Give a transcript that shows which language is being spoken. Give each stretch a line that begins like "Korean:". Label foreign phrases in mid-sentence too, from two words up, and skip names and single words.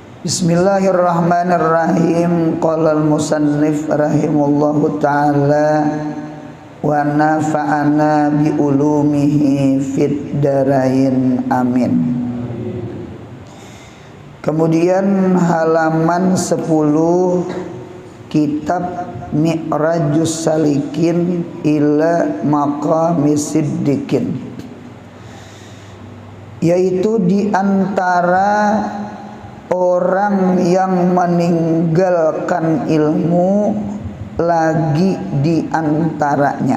Arabic: بسم الله الرحمن الرحيم. قال المصنف رحمه الله تعالى ونفعنا بعلومه في الدارين آمين.
Indonesian: Kemudian halaman 10 kitab Mi'rajus Salikin ila Maqamis Siddiqin, yaitu di antara orang yang meninggalkan ilmu lagi di antaranya.